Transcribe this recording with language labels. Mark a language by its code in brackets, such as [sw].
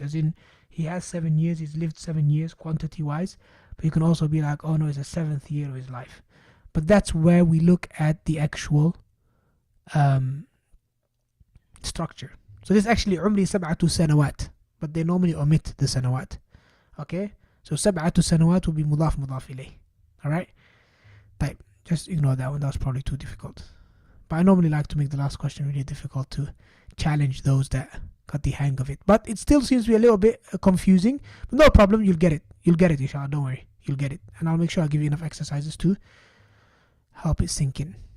[en] As in, he has 7 years. He's lived 7 years quantity-wise. But you can also be like, oh no, it's the 7th year of his life. But that's where we look at the actual structure. So this is actually [ar] عمري 7 سنوات. [en] But they normally omit the sanawat. Okay. So [ar] 7 سنوات [en] will be [ar] مضاف مضاف إليه. [en] Alright? Type. Just ignore that one. That was probably too difficult. But I normally like to make the last question really difficult to challenge those that got the hang of it. But it still seems to be a little bit confusing. But no problem. You'll get it. You'll get it, inshallah. Don't worry. You'll get it. And I'll make sure I give you enough exercises to help it sink in.